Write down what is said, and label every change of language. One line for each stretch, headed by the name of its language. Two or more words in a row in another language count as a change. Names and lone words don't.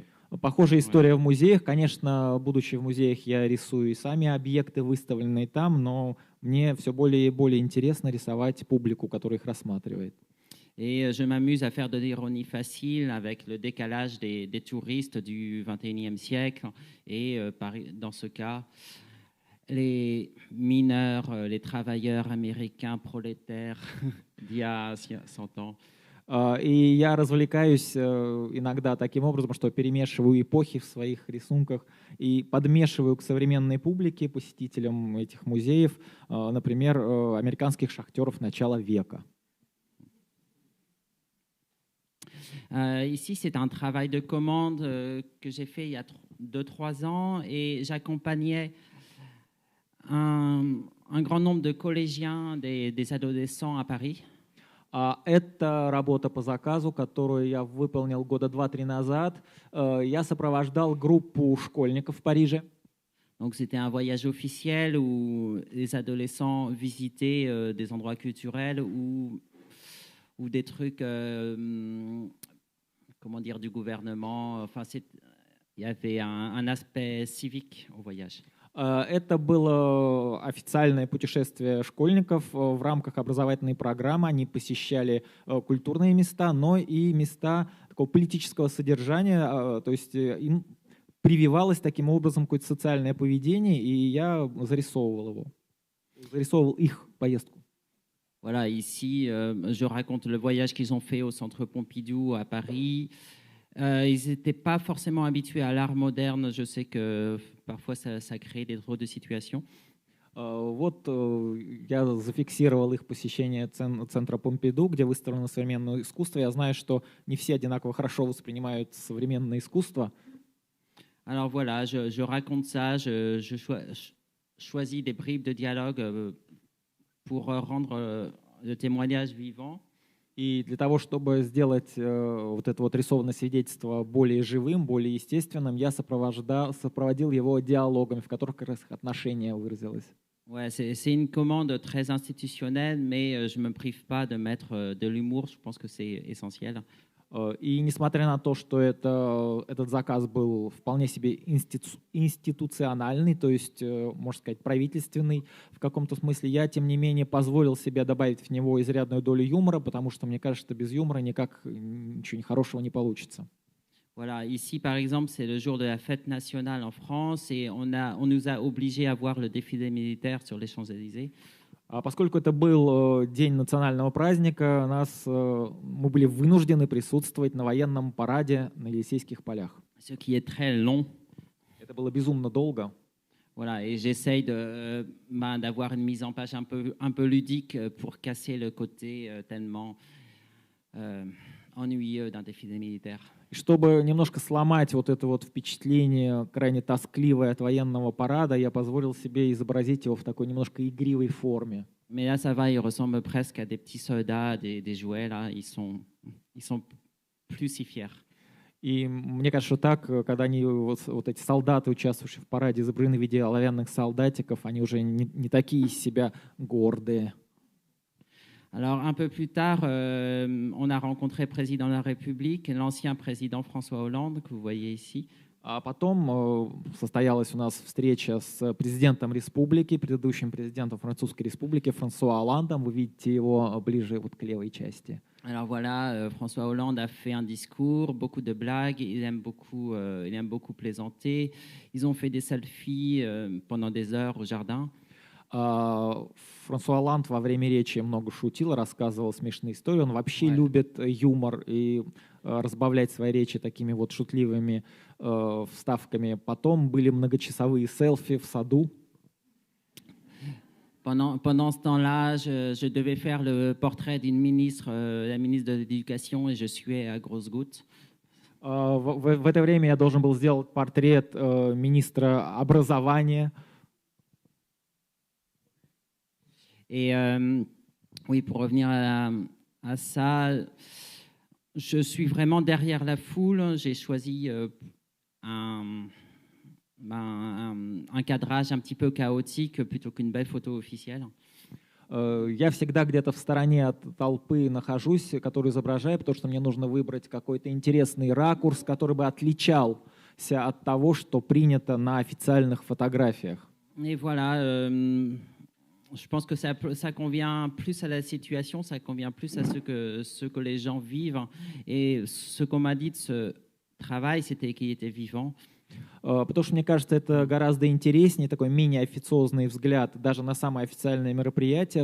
Russian: Похожая история в музеях. Конечно, будучи в музеях, я рисую и сами объекты, выставленные там, но мне все более и более интересно рисовать публику, которая их рассматривает.
French: Et je m'amuse à faire de l'ironie facile avec le décalage des touristes du XXIe siècle et dans ce cas, les mineurs, les travailleurs américains prolétaires d'il y a 100 ans.
Russian: И я развлекаюсь иногда таким образом, что перемешиваю эпохи в своих рисунках и подмешиваю к современной публике, посетителям этих музеев, например, американских шахтеров начала века.
French: Ici, c'est un travail de commande que j'ai fait il y a 2-3 ans et j'accompagnais un grand nombre de collégiens, des adolescents à Paris.
Russian: Это работа по заказу, которую я выполнил года 2-3 назад. Я сопровождал группу школьников в Париже.
French: Donc c'était un voyage officiel où les adolescents visitaient des endroits culturels ou des trucs, comment dire, du gouvernement. Enfin, il y avait un aspect civique au voyage.
Russian: Это было официальное путешествие школьников в рамках образовательной программы. Они посещали культурные места, но и места такого политического содержания. То есть им прививалось таким образом какое-то социальное поведение, и я зарисовывал его. Зарисовывал их поездку.
French: Voilà, ici, je raconte le voyage qu'ils ont fait au Centre Pompidou à Paris. Ils n'étaient pas forcément habitués à l'art moderne. Je sais que parfois ça crée des drôles de situations.
Russian: Вот я зафиксировал их посещение центра Помпиду, где выставлено современное искусство. Я знаю, что не все одинаково хорошо воспринимают современное искусство.
French: Alors voilà, je raconte ça, je choisis des bribes de dialogue pour rendre le témoignage vivant.
Russian: И для того, чтобы сделать вот это вот рисованное свидетельство более живым, более естественным, я сопроводил его диалогами, в которых как раз отношение выразилось.
French: Ouais, c'est une commande très institutionnelle, mais je ne me prive pas de mettre de l'humour. Je pense que c'est essentiel.
Russian: И несмотря на то, что этот заказ был вполне себе институциональный, то есть, можно сказать, правительственный в каком-то смысле, я, тем не менее, позволил себе добавить в него изрядную долю юмора, потому что, мне кажется, без юмора никак ничего хорошего не получится.
French: Voilà, ici, par exemple, c'est le jour de la fête nationale en France et on nous a obligés à voir le défilé militaire sur les Champs-Élysées.
Russian: Поскольку это был день национального праздника, мы были вынуждены присутствовать на военном параде на Елисейских полях.
French: Ce qui est très long.
Russian: Это было безумно долго.
French: Voilà, et j'essaye d'avoir une mise en page un peu ludique pour casser le côté tellement ennuyeux d'un défilé militaire.
Russian: И чтобы немножко сломать вот это вот впечатление крайне тоскливое от военного парада, я позволил себе изобразить его в такой немножко игривой форме.
French: Mais là, ça va, ils ressemblent presque à des petits soldats, des jouets, là. Ils sont plus si fiers.
Russian: И мне кажется, что так, когда они, вот эти солдаты, участвующие в параде, изображены в виде оловянных солдатиков, они уже не такие из себя гордые.
French: Alors, un peu plus tard, on a rencontré le président de la République, l'ancien président François Hollande, que vous voyez ici.
Russian: А потом состоялась у нас встреча с президентом республики, предыдущим президентом Французской республики Франсуа Олландом. Вы видите его ближе вот к левой части.
French: Alors voilà, François Hollande a fait un discours, beaucoup de blagues, il aime beaucoup plaisanter. Ils ont fait des selfies pendant des heures au jardin.
Russian: Франсуа Олланд во время речи много шутил, рассказывал смешные истории. Он вообще любит юмор и разбавлять свои речи такими вот шутливыми вставками. Потом были многочасовые селфи в саду.
French: Pendant ce temps-là, je devais faire le portrait d'une ministre, la ministre de l'Éducation, et je suais à grosses gouttes.
Russian: В это время я должен был сделать портрет министра образования.
French: Et oui, pour revenir à ça, je suis vraiment derrière la foule. J'ai choisi un cadrage un petit peu chaotique plutôt qu'une belle photo officielle.
Russian: Я всегда где-то в стороне от толпы нахожусь, которую изображаю, потому что мне нужно выбрать какой-то интересный ракурс, который бы отличался от того, что принято на официальных фотографиях.
French: Et voilà. Je pense que ça convient plus à la situation, ça convient plus à ce que les gens vivent. Et ce qu'on m'a dit de ce travail, c'était qu'il était vivant.
Russian: Потому что, мне кажется, это гораздо интереснее, такой менее официозный взгляд даже на самое официальное мероприятие.